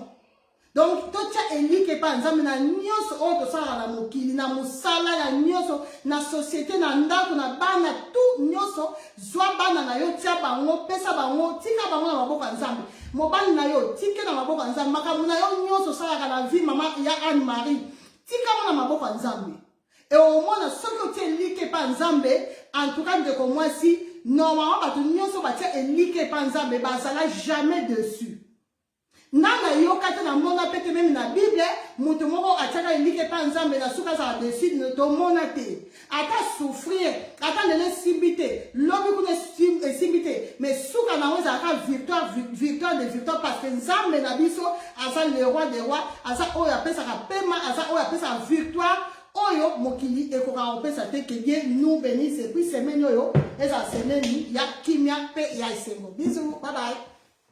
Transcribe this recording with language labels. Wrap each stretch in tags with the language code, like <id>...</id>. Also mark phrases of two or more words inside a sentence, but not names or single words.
<ln>Donc, totia elike pa nzambe na nyonso oyo tosalaka na mokili na mosala ya nyonso na société na ndako na bana tout nyonso zwa bana na yo tia bango pesa bango tika bango na maboko ya nzambe mobali na yo tike na maboko ya nzambe makambo na yo nyonso osalaka na vie mama ya Anne Marie tika mo na maboko ya nzambe</ln> <fr>et au moins</fr> <ln>soki otia elike pa nzambe</ln> <fr>en tout cas</fr> <ln>ndeko mwasi normalement bato nyonso batia elike pa nzambe bazala</ln> <fr>jamais dessus.</fr> <ln>Nana yoka te na mona pete même na Bible mutu moko ataka elike pa nzambe na suka za dessus ne to mona te ata souffrir ata lele simbite lobi kuna simbite mais suka na weza aka</ln> <fr>victoire de victoire parce que</fr> <ln>nzambe na biso asa</ln> <fr>le roi des rois</fr> <ln>asa oyo apesa ka pema asa oyo apesa victoire oyo mokili ekoka opesa te</ln> <fr>que Dieu nous bénisse et puis</fr> <ln>semaine oyo eza semaine ya kimia pe ya esengo bisous</ln> <en>bye bye.</en>